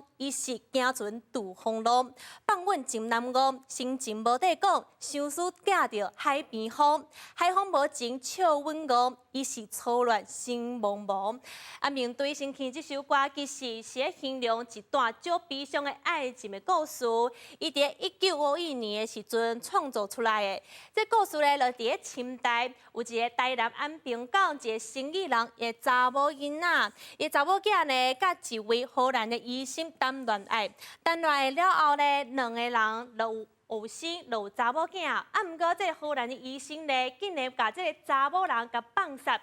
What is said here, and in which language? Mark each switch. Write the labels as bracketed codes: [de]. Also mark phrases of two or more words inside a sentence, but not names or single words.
[nan] 伊是行船渡风浪，放阮进南岸，心情无地讲，相思寄着海边风。海风无情笑阮憨，伊是错乱心茫茫。安平追星曲这首歌其实是在形容一段较悲伤的爱情的故事。伊伫1951年的时阵创作出来的。这故事咧，就伫清代有一个台南安平港一个生意人的查某囡仔，伊查某囝呢，甲一位荷兰的医生谈恋爱，谈恋爱了后呢，两个人就有生有查某囝，毋过这荷兰的医生呢，竟然甲这个查某人甲放杀。